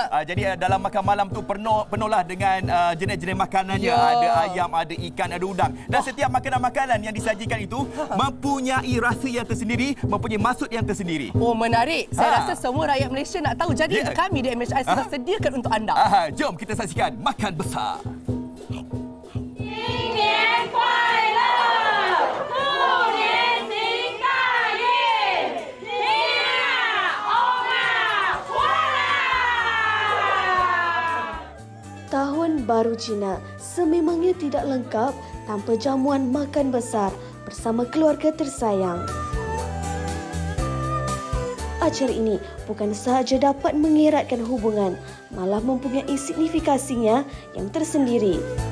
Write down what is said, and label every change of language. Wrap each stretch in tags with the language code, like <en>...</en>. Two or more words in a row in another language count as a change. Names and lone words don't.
<ms>Jadi dalam makan malam tu penuhlah dengan jenis-jenis makanannya. Ya. Ada ayam, ada ikan, ada udang. Dan setiap makanan-makanan yang disajikan itu mempunyai rasa yang tersendiri, mempunyai maksud yang tersendiri. Oh, menarik. Saya rasa semua rakyat Malaysia nak tahu. Jadi Ya. kami di MHI sudah sediakan untuk anda. Jom kita saksikan makan besar.</ms> <zh>新年快乐，兔年行大运，你啊，欧啊，哇啦！</zh> <ms>Tahun Baru Cina sememangnya tidak lengkap tanpa jamuan makan besar bersama keluarga tersayang. Acara ini bukan sahaja dapat mengeratkan hubungan, malah mempunyai signifikasinya yang tersendiri.</ms>